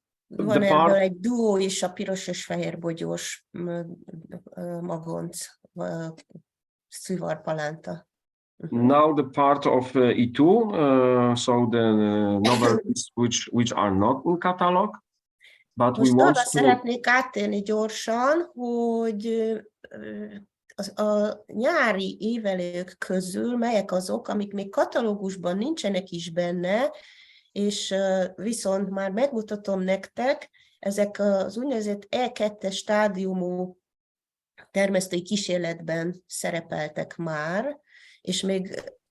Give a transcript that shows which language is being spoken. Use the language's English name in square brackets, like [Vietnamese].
[Hungarian] van ebből egy duó is, a piros és fehér bogyós magonc, szivarpalánta. [English] Now the part of E2, so the novelties which are not in catalog, but [Hungarian] most [English] we want [Hungarian] arra szeretnék áttérni gyorsan, hogy a nyári évelők közül melyek azok, amik még katalógusban nincsenek is benne, és viszont már megmutatom nektek, ezek az úgynevezett E2-es stádiumú termesztői kísérletben szerepeltek már, és még